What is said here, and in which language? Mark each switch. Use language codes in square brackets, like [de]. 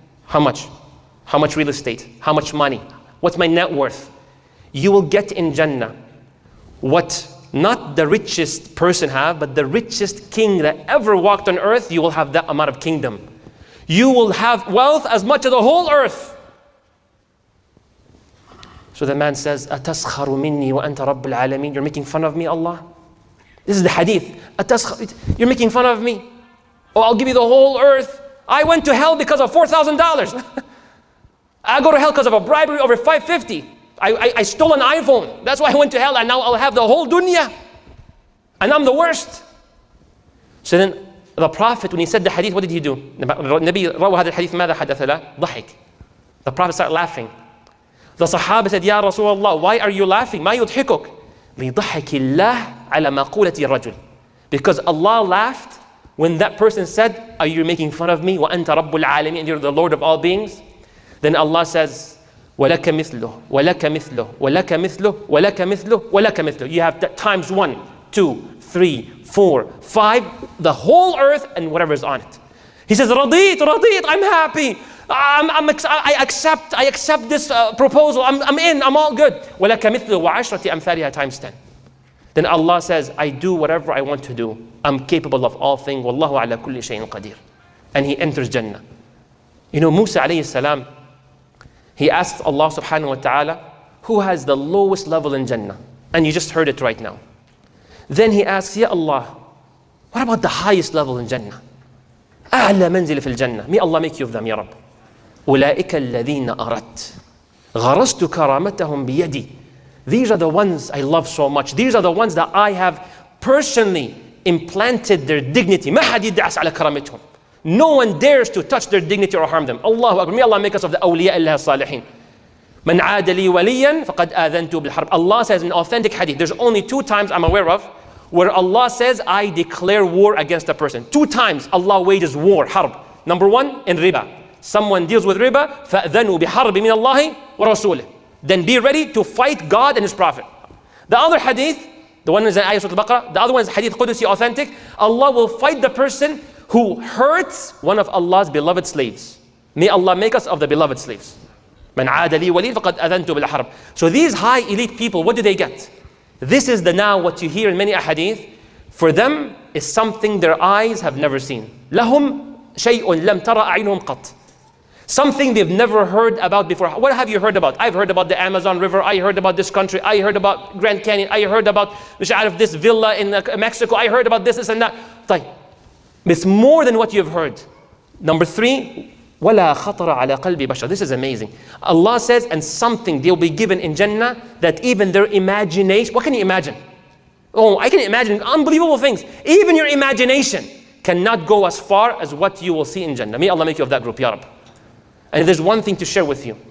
[en] How much? How much real estate? How much money? What's my net worth? You will get in Jannah what not the richest person have, but the richest king that ever walked on earth. You will have that amount of kingdom. You will have wealth as much as the whole earth. So the man says, [ar] أَتَسْخَرُ مِنِّي وَأَنْتَ رَبُّ الْعَالَمِينَ. [en] You're making fun of me, Allah? This is the hadith. You're making fun of me? Oh, I'll give you the whole earth. I went to hell because of $4,000. I go to hell because of a bribery over $550. I stole an iPhone. That's why I went to hell, and now I'll have the whole dunya. And I'm the worst. So then the Prophet, when he said the hadith, what did he do? [ar] النبي روى هذا الحديث ماذا حدث له؟ ضحك. [en] The Prophet started laughing. The Sahaba said, Ya Rasulullah, why are you laughing? [ar] ما يضحكك؟ لضحك الله على مقولة الرجل. [en] Because Allah laughed when that person said, are you making fun of me? [ar] وأنت رب العالمين, [en] and you're the Lord of all beings. [ar] Then Allah says, وَلَكَ مِثْلُهُ وَلَكَ مِثْلُهُ وَلَكَ مِثْلُهُ وَلَكَ مِثْلُهُ وَلَكَ مِثْلُهُ. [en] You have times 1, 2, 3, 4, 5, the whole earth and whatever is on it. He says, [ar] رَضِيت, [en] I'm happy. I accept this proposal. I'm in, I'm all good. [ar] وَلَكَ مِثْلُهُ وَعَشْرَةِ أَمْثَالِهَا [en] times 10. Then Allah says, I do whatever I want to do. I'm capable of all things. [ar] وَاللَّهُ عَلَى كُلِّ شَيْءٍ قَدِيرٌ. [en] And he enters Jannah. You know, Musa alayhi salam, he asks Allah subhanahu wa ta'ala, who has the lowest level in Jannah? And you just heard it right now. Then he asks, Ya Allah, what about the highest level in Jannah? [ar] أعلى منزل في الجنة. [en] May Allah make you of them, Ya Rabb. [ar] أولئك الذين أردت غرست كرامتهم بيدي. [en] These are the ones I love so much. These are the ones that I have personally implanted their dignity. [ar] ما حد يدعس على كرامتهم. [en] No one dares to touch their dignity or harm them. Allahu Akbar. May Allah make us of the awliya Allah salihin. [ar] من عاد لي وليا فقد آذنته بالحرب. [en] Allah says in authentic hadith, there's only 2 times I'm aware of where Allah says, I declare war against a person. 2 times Allah wages war, harb. Number 1, in riba. Someone deals with riba, [ar] فَأْذَنُوا بِحَرْبِ مِنَ اللَّهِ وَرَسُولِهِ. [en] Then be ready to fight God and His Prophet. The other hadith, the one is in Ayah Surah Al-Baqarah, the other one is hadith Qudusi authentic. Allah will fight the person who hurts one of Allah's beloved slaves. May Allah make us of the beloved slaves. [ar] مَنْ عَادَ لِي وَلِي فَقَدْ أَذَنْتُ بِالْحَرْبِ. [en] So these high elite people, what do they get? This is now what you hear in many ahadith. For them is something their eyes have never seen. [ar] لَهُمْ شَيْءٌ لَمْ تَرَ أَعْيُنُهُمْ قَطْ. [en] Something they've never heard about before. What have you heard about? I've heard about the Amazon River. I heard about this country. I heard about Grand Canyon. I heard about this villa in Mexico. I heard about this and that. It's more than what you've heard. Number 3, [ar] وَلَا خَطَرَ عَلَى قَلْبِ بَشَرٍ. [en] This is amazing. Allah says, and something they'll be given in Jannah that even their imagination, what can you imagine? Oh, I can imagine unbelievable things. Even your imagination cannot go as far as what you will see in Jannah. May Allah make you of that group, Ya Rab. And there's one thing to share with you.